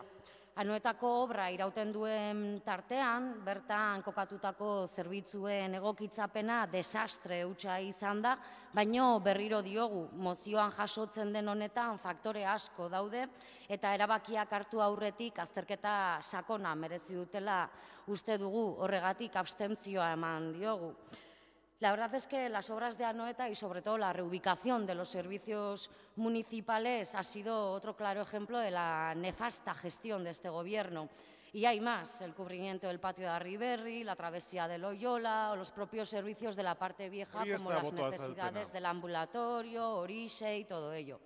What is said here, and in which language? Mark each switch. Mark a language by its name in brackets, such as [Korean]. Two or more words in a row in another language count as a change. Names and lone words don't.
[Basque] Anoetako obra irauten duen tartean, bertan kokatutako zerbitzuen egokitzapena desastre hutsa izan da, baino berriro diogu, mozioan jasotzen den honetan faktore asko daude eta erabakiak hartu aurretik azterketa sakona merezi dutela uste dugu, horregatik abstentzioa eman diogu. [Spanish] La verdad es que las obras de Anoeta y sobre todo la reubicación de los servicios municipales ha sido otro claro ejemplo de la nefasta gestión de este gobierno. Y hay más, el cubrimiento del patio de Arriberri, la travesía de Loyola o los propios servicios de la parte vieja como las necesidades del ambulatorio, Orixe y todo ello.